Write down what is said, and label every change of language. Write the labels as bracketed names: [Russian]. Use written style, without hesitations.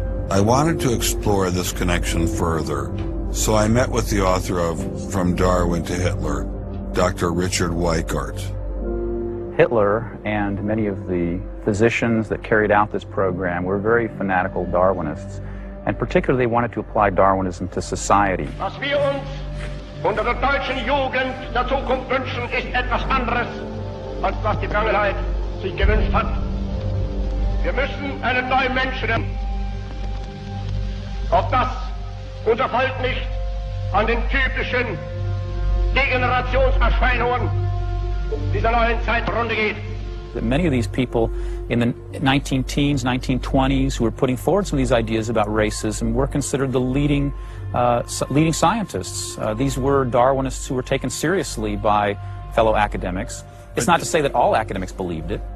[English] I wanted to explore this connection further, so I met with the author of From Darwin to Hitler, Dr. Richard Weikart. Hitler and many of the physicians that carried out this program were very fanatical Darwinists. And particularly, they wanted to apply Darwinism to society. [German] Was wir uns unter der deutschen Jugend der Zukunft wünschen, ist etwas anderes, als was die Vergangenheit sich gewünscht hat. Wir müssen einen neuen Menschen. Auf das unser Volk nicht an den typischen Degenerationserscheinungen dieser neuen Zeit zugrunde geht. [English] Many of these people in the 19-teens, 1920s, who were putting forward some of these ideas about racism were considered the leading scientists. These were Darwinists who were taken seriously by fellow academics. It's not to say that all academics believed it.